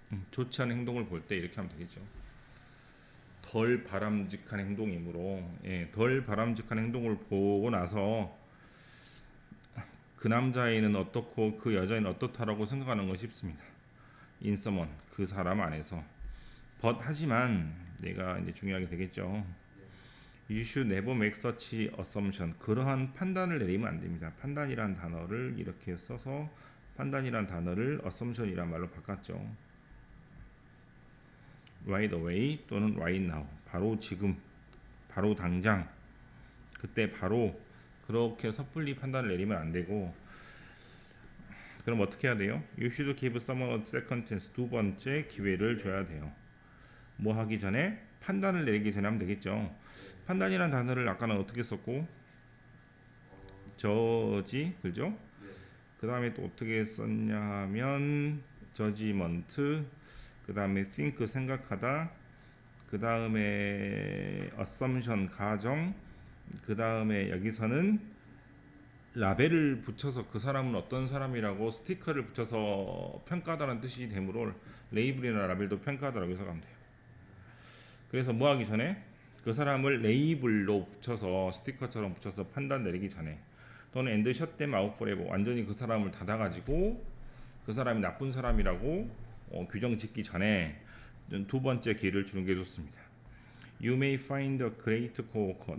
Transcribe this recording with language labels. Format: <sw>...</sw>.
<ko>좋지 않은 행동을 볼 때 이렇게 하면 되겠죠. 덜 바람직한 행동이므로, 덜 바람직한 행동을 보고 나서 그 남자애는 어떻고 그 여자애는 어떻다라고 생각하는 것이 쉽습니다.</ko> <en>in someone,</en> <ko>그 사람 안에서. but 하지만 내가 이제 중요하게 되겠죠.</ko> <en>You should never make such assumption.</en> <ko>그러한 판단을 내리면 안 됩니다. 판단이란 단어를 이렇게 써서 판단이란 단어를 assumption이란 말로 바꿨죠.</ko> <en>right away</en> <ko>또는</ko> <en>right now.</en> <ko>바로 지금, 바로 당장, 그때 바로 그렇게 섣불리 판단을 내리면 안 되고, 그럼 어떻게 해야 돼요?</ko> <en>You should give someone a second chance.</en> <ko>두 번째 기회를 줘야 돼요. 뭐 하기 전에? 판단을 내리기 전에 하면 되겠죠. 판단이란 단어를 아까는 어떻게 썼고? 저지, 그죠? 그 다음에 또 어떻게 썼냐 하면 judgment, 그 다음에 think, 생각하다, 그 다음에 assumption, 가정, 그 다음에 여기서는 라벨을 붙여서 그 사람은 어떤 사람이라고 스티커를 붙여서 평가하다는 뜻이 되므로 레이블이나 라벨도 평가하다라고 해석하면 돼요. 그래서 뭐 하기 전에? 그 사람을 레이블로 붙여서 스티커처럼 붙여서 판단 내리기 전에, 또는</ko> <en>and shut them out forever,</en> <ko>완전히 그 사람을 닫아가지고 그 사람이 나쁜 사람이라고 규정 짓기 전에 두 번째 기회를 주는 게 좋습니다.</ko> <en>You may find a great coworker.</en>